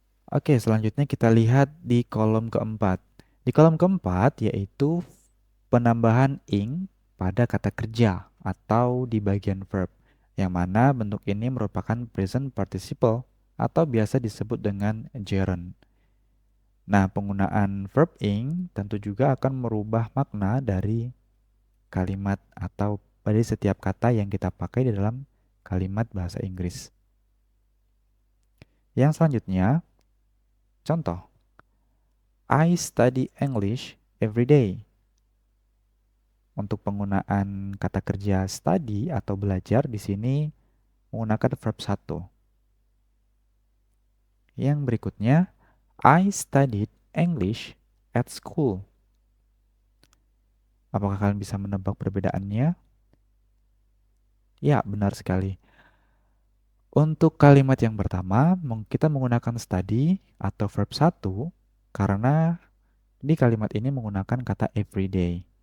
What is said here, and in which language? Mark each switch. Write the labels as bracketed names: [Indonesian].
[Indonesian] Oke, selanjutnya kita lihat di kolom keempat. Di kolom keempat yaitu penambahan ing pada kata kerja atau di bagian verb, yang mana bentuk ini merupakan present participle atau biasa disebut dengan gerund. Nah, penggunaan verb ing tentu juga akan merubah makna dari kalimat atau dari setiap kata yang kita pakai di dalam kalimat bahasa Inggris. Yang selanjutnya, contoh. [English] I study English every day. [Indonesian] Untuk penggunaan kata kerja study atau belajar di sini menggunakan verb 1. Yang berikutnya, [English] I studied English at school. [Indonesian] Apakah kalian bisa menebak perbedaannya? Ya, benar sekali. Untuk kalimat yang pertama, kita menggunakan study atau verb 1 karena di kalimat ini menggunakan kata everyday.